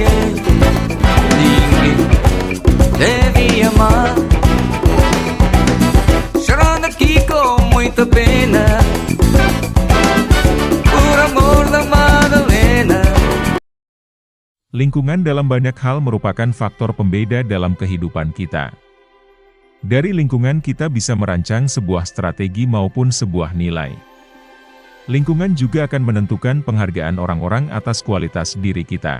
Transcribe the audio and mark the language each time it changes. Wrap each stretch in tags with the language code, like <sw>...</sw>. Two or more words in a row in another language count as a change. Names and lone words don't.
<pt>Ninguém deve amar. Chorando aqui com muita pena, por amor da Madalena.</pt> <id>Lingkungan dalam banyak hal merupakan faktor pembeda dalam kehidupan kita. Dari lingkungan kita bisa merancang sebuah strategi maupun sebuah nilai. Lingkungan juga akan menentukan penghargaan orang-orang atas kualitas diri kita.</id>